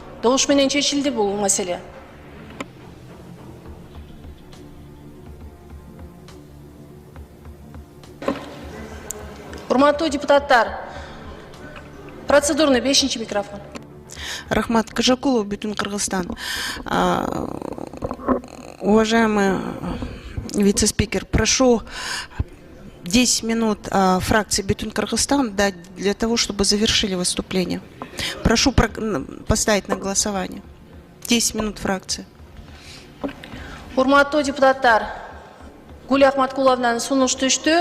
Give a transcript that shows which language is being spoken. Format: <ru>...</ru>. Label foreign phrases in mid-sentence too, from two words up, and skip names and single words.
<ky>Добуш менен чечилди бул маселе. Урматтуу депутаттар, процедурный 5-чи микрофон. Рахмат Кажакулов, Бүтүн Кыргызстан.</ky> <ru>Уважаемый вице-спикер, прошу 10 минут фракции Бүтүн Кыргызстан дать для того, чтобы завершили выступление. Прошу поставить на голосование. 10 минут фракции.</ru> <ky>Урматтуу депутаттар, Гулия Ахматкуловнан сунуш түштү.</ky>